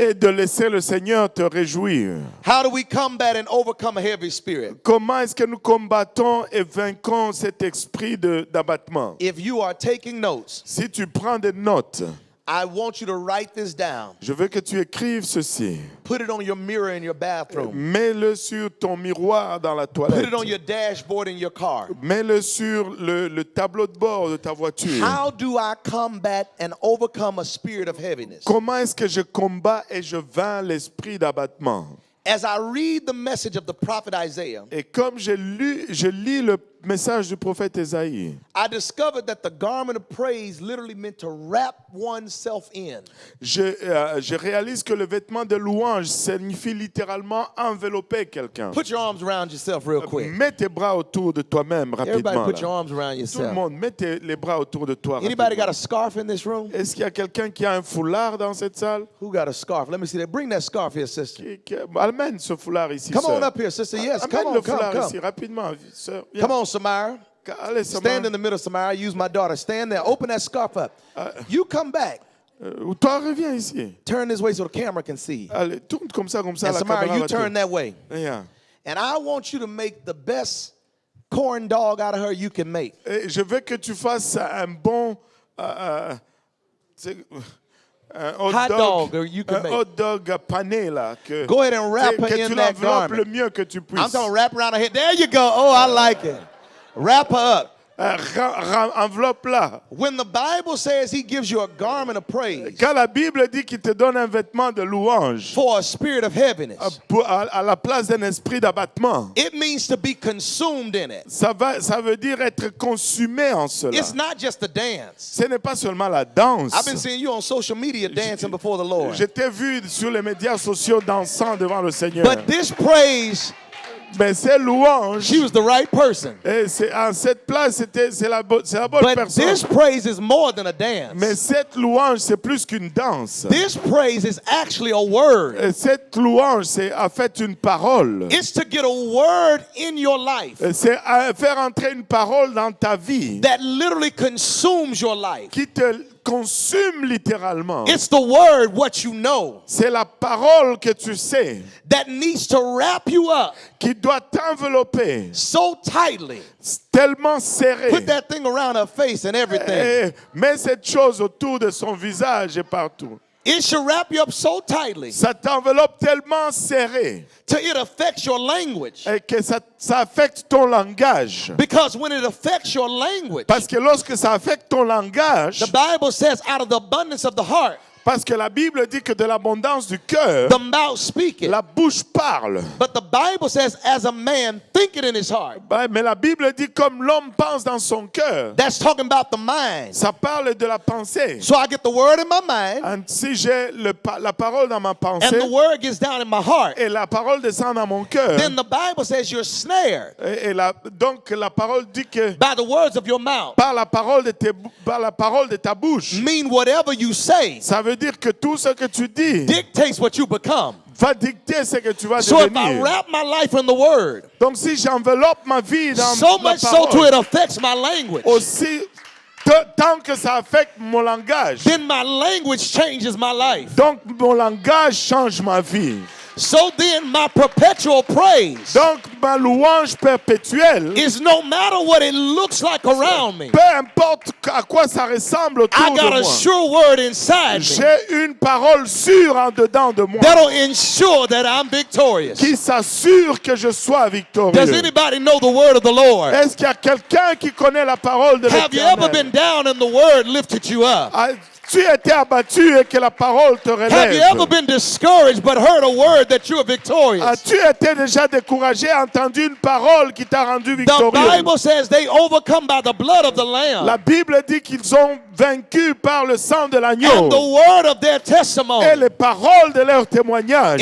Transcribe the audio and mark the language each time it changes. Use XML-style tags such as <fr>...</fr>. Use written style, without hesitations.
<fr>et de laisser le Seigneur te réjouir.</fr> <en>How do we combat and overcome a heavy spirit?</en> <fr>Comment est-ce que nous combattons et vainquons cet esprit d'abattement?</fr> <en>If you are taking notes,</en> <fr>Si tu prends des notes,</fr> <en>I want you to write this down.</en> <fr>je veux que tu écrives ceci.</fr> <en>Put it on your mirror in your bathroom.</en> <fr>Mets-le sur ton miroir dans la</fr> <en>Put</en> <fr>toilette.</fr> <en>it on your dashboard in your car.</en> <fr>Mets-le sur le tableau de bord de ta voiture.</fr> <en>How do I combat and overcome a spirit of heaviness?</en> <fr>Comment est-ce que je combats et je vainc l'esprit d'abattement?</fr> <en>As I read the message of the prophet Isaiah,</en> <fr>Et comme je lis le message du prophète Ésaïe,</fr> <en>I discovered that the garment of praise literally meant to wrap oneself in.</en> <fr>Je réalise que le vêtement de louange signifie littéralement envelopper quelqu'un.</fr> <en>Put your arms around yourself real quick.</en> <fr>Mets tes bras autour de toi-même</fr> <en>Everybody</en> <fr>rapidement.</fr> <en>put your</en> <fr>Là.</fr> <en>arms around</en> <fr>Tout le</fr> <en>yourself.</en> <fr>monde, mets les bras autour de toi.</fr> <en>Anybody got</en> <fr>rapidement.</fr> <en>a scarf in this room?</en> <fr>Est-ce qu'il y a quelqu'un qui a un foulard dans cette salle?</fr> <en>Who got a scarf? Let me see that. Bring that scarf here, sister.</en> <fr>Amène ce foulard ici,</fr> <en>Come</en> <fr>sœur.</fr> <en>on up here, sister. Yes,</en> <fr>Amène</fr> <en>come on,</en> <fr>le foulard</fr> <en>come.</en> <fr>ici, rapidement, sœur. Viens.</fr> <en>Come on, Samara.</en> <fr>Allez,</fr> <en>Stand in the middle, Samara. Use my daughter. Stand there. Open that scarf up. You come back.</en> <fr>Toi, reviens ici.</fr> <en>Turn this way so the camera can see.</en> <fr>Allez, tourne comme ça,</fr> <en>And</en> <fr>la</fr> <en>Samara,</en> <fr>caméra</fr> <en>you</en> <fr>va</fr> <en>turn</en> <fr>tourner.</fr> <en>that way. Yeah. And I want you to make the best corn dog out of her you can make.</en> <fr>Et je veux que tu fasses un bon un</fr> <en>Hot dog, or you can</en> <fr>un</fr> <en>make.</en> <fr>hot dog pané là que,</fr> <en>Go ahead and wrap her</en> <fr>que</fr> <en>in</en> <fr>tu</fr> <en>that</en> <fr>l'enveloppes</fr> <en>garment.</en> <fr>le mieux que tu puisses.</fr> <en>I'm going to wrap around her head. There you go. Oh, I like it. Wrap her up.</en> <fr>Enveloppe-la.</fr> <en>When the Bible says he gives you a garment of praise</en> <fr>Quand la Bible dit qu'il te donne un vêtement de louange</fr> <en>for a spirit of heaviness,</en> <fr>à la place d'un esprit d'abattement,</fr> <en>it means to be consumed in it.</en> <fr>ça veut dire être consumé en cela.</fr> <en>It's not just a dance.</en> <fr>Ce n'est pas seulement la danse.</fr> <en>I've been seeing you on social media dancing before the Lord.</en> <fr>Je t'ai vu sur les médias sociaux dansant devant le Seigneur.</fr> <en>But this praise,</en> <fr>Mais ces louanges,</fr> <en>she was the right person.</en> <fr>et en cette place, c'est la bonne</fr> <en>But</en> <fr>personne.</fr> <en>this praise is more than a dance.</en> <fr>Mais cette louange, c'est plus qu'une danse.</fr> <en>This praise is actually a word.</en> <fr>Et cette louange, c'est en fait une parole.</fr> <en>It's to get a word in your life</en> <fr>C'est faire entrer une parole dans ta vie</fr> <en>that literally consumes your life.</en> <fr>qui te consume littéralement.</fr> <en>It's the word, what you know,</en> <fr>C'est la parole que tu sais</fr> <en>that needs to wrap you up</en> <fr>qui doit t'envelopper</fr> <en>so tightly.</en> <fr>tellement serré.</fr> <en>Put that thing around her face and everything.</en> <fr>Et mets cette chose autour de son visage et partout.</fr> <en>It should wrap you up so tightly</en> <fr>Ça t'enveloppe tellement serré</fr> <en>till it affects your language.</en> <fr>et que ça affecte ton langage.</fr> <en>Because when it affects your language,</en> <fr>Parce que lorsque ça affecte ton langage,</fr> <en>the Bible says out of the abundance of the heart,</en> <fr>parce que la Bible dit que de l'abondance du cœur,</fr> <en>the mouth speaketh.</en> <fr>la bouche parle.</fr> <en>But the Bible says as a man thinketh in his heart.</en> <fr>Mais la Bible dit comme l'homme pense dans son cœur.</fr> <en>That's talking about the mind.</en> <fr>Ça parle de la pensée.</fr> <en>So I get the word in my mind,</en> <fr>And si j'ai la parole dans ma</fr> <en>and</en> <fr>pensée</fr> <en>the word gets down in my heart.</en> <fr>et la parole descend dans mon cœur,</fr> <en>Then the Bible says you're snared</en> <fr>donc la parole dit que</fr> <en>by the words of your mouth.</en> <fr>par la parole de ta bouche,</fr> <en>Mean whatever you say</en> <fr>ça veut dire que tout ce que tu dis</fr> <en>dictates what you become.</en> <fr>va dicter ce que tu vas</fr> <en>So if I</en> <fr>devenir.</fr> <en>wrap my life in the word,</en> <fr>Donc si j'enveloppe ma vie dans</fr> <en>so</en> <fr>la</fr> <en>much so to</en> <fr>parole,</fr> <en>it affects my language,</en> <fr>aussi tant que ça affecte mon langage,</fr> <en>then my language changes my life.</en> <fr>donc mon langage change ma vie.</fr> <en>So then my perpetual praise</en> <fr>Donc ma louange perpétuelle,</fr> <en>is no matter what it looks like around me,</en> <fr>peu importe à quoi ça ressemble autour</fr> <en>I got</en> <fr>de</fr> <en>a</en> <fr>moi,</fr> <en>sure word inside me</en> <fr>j'ai une parole sûre en dedans de moi</fr> <en>that'll ensure that I'm victorious.</en> <fr>qui s'assure que je sois</fr> <en>Does</en> <fr>victorieux.</fr> <en>anybody know the word of the Lord?</en> <fr>Est-ce qu'il y a quelqu'un qui connaît la parole de</fr> <en>Have you ever been</en> <fr>l'Éternel?</fr> <en>down and the word lifted you up?</en> <fr>As-tu été abattu et que la parole te</fr> <en>Have you ever</en> <fr>relève?</fr> <en>been discouraged but heard a word that you're victorious?</en> <fr>As-tu été déjà découragé, entendu une parole qui t'a rendu</fr> <en>The</en> <fr>victorieux?</fr> <en>Bible says they overcome by the blood of the</en> <fr>La</fr> <en>Lamb</en> <fr>Bible dit qu'ils ont vaincu par le sang de</fr> <en>and</en> <fr>l'agneau</fr> <en>the word of their</en> <fr>et</fr> <en>testimony.</en> <fr>les paroles de leur témoignage.</fr>